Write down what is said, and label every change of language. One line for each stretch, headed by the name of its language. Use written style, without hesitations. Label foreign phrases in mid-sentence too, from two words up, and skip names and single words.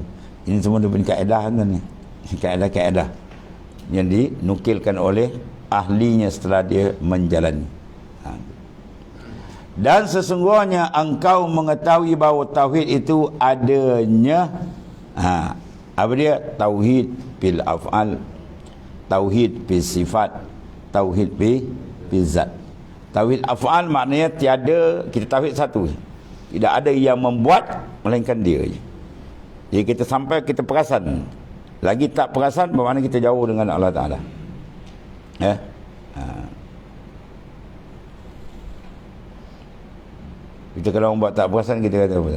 Malay: Ini semua dia punya kaedah kan ni. Kaedah-kaedah yang dinukilkan oleh ahlinya setelah dia menjalani. Dan sesungguhnya engkau mengetahui bahawa tauhid itu adanya, apa dia?
Arabic: توحيد بالأفعال، توحيد بالصفات، توحيد بالذات.
Malay: Tauhid af'al maknanya tiada, kita tauhid satu, tidak ada yang membuat melainkan dia je. Jadi kita sampai kita perasan, lagi tak perasan bermakna kita jauh dengan Allah Ta'ala. Ya. Kita kalau orang buat tak perasan, kita kata apa?